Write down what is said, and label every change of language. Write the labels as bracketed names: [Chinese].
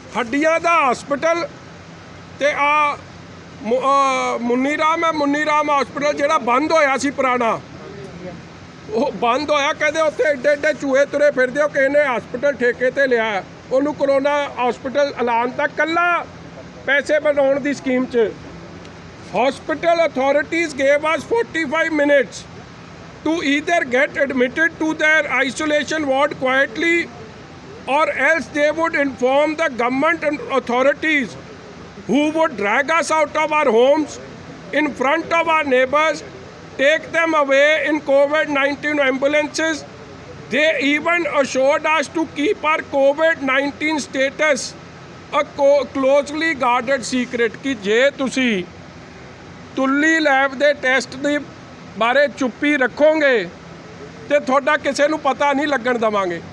[Punjabi] ਹੱਡੀਆਂ ਦਾ ਹਸਪਤਾਲ ਤੇ ਆ ਮੁੰਨੀ ਰਾਮ ਹਸਪਤਾਲ ਜਿਹੜਾ ਬੰਦ ਹੋਇਆ ਸੀ ਪੁਰਾਣਾ, ਉਹ ਬੰਦ ਹੋਇਆ। ਕਹਿੰਦੇ ਉੱਥੇ ਏਡੇ ਏਡੇ ਚੂਹੇ ਤੁਰੇ ਫਿਰਦੇ ਹੋ, ਕਿਸੇ ਨੇ ਹਸਪਤਾਲ ਠੇਕੇ ਤੇ ਲਿਆ, ਉਹਨੂੰ ਕਰੋਨਾ ਹਸਪਤਾਲ ਐਲਾਨ ਤੱਕ ਕੱਲਾ ਪੈਸੇ ਬਣਾਉਣ ਦੀ ਸਕੀਮ 'ਚ। [English] ਹਸਪਤਾਲ authorities gave us 45 minutes to either get admitted to their isolation ward quietly or else they would inform the government and authorities who would drag us out of our homes in front of our neighbors, take them away in COVID-19 ambulances. they even assured us to keep our COVID-19 status a closely guarded secret [Punjabi] ਕਿ ਜੇ ਤੁਸੀਂ ਤੁੱਲੀ lab ਦੇ test ਦੇ ਬਾਰੇ ਚੁੱਪੀ ਰੱਖੋਗੇ ਤੇ ਤੁਹਾਡਾ ਕਿਸੇ ਨੂੰ ਪਤਾ ਨਹੀਂ ਲੱਗਣ ਦੇਵਾਂਗੇ।